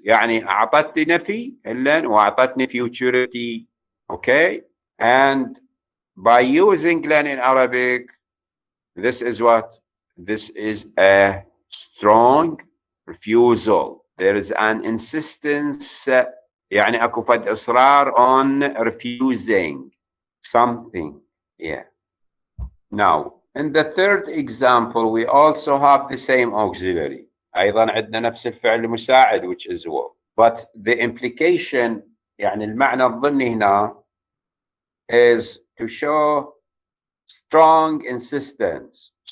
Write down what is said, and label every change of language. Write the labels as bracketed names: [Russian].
[Arabic] يعني أعطتني نفي len وأعطتني futurity. [English] Okay, and by using len in Arabic, this is what? This is a strong refusal. There is an insistence. [Arabic] يعني أكو فد إصرار [English] on refusing something. Yeah. Now, in the third example, we also have the same auxiliary. [Arabic] أيضا عندنا نفس الفعل المساعد, [English] which is will. But the implication, [Arabic] يعني المعنى الضمني هنا, [English] is to show strong insistence.